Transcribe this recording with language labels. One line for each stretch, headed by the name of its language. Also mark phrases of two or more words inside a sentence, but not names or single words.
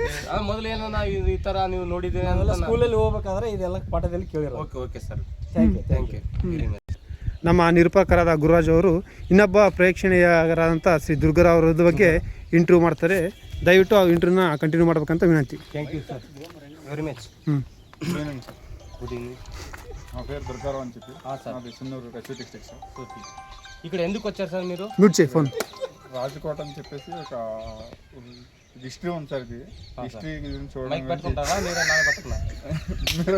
Kannada: ಮೊದಲು ಏನೋ ಈ ತರ ನೀವು ನೋಡಿದ್ದೀವಿ ಸ್ಕೂಲಲ್ಲಿ ಹೋಗ್ಬೇಕಾದ್ರೆ ಇದೆಲ್ಲ ಪಾಠದಲ್ಲಿ ಕೇಳಿರೋದು.
English: okay sir, thank you.
Kannada: ನಮ್ಮ ನಿರೂಪಕರಾದ ಗುರುರಾಜ್ ಅವರು ಇನ್ನೊಬ್ಬ ಪ್ರೇಕ್ಷಣೀಯರಾದಂಥ ಶ್ರೀ ದುರ್ಗರಾವ್ ಬಗ್ಗೆ ಇಂಟರ್ವ್ಯೂ ಮಾಡ್ತಾರೆ. ದಯವಿಟ್ಟು ಆ ಇಂಟರ್ವ್ಯೂನ ಕಂಟಿನ್ಯೂ ಮಾಡ್ಬೇಕಂತ ವಿನಂತಿ.
English: thank you sir, very much. good evening.
Telugu: నా పేరు దుర్గారావు అని చెప్పి నాది చిన్నూరు రాయచూరు డిస్ట్రిక్ట్ సార్. ఇక్కడ ఎందుకు వచ్చారు సార్ మీరు? మ్యూట్ చేయి ఫోన్. రాజకోట అని చెప్పేసి ఒక హిస్టరీ ఉంది సార్. ఇది హిస్టరీ గురించి మైక్ పట్టుకుంటారా మీరే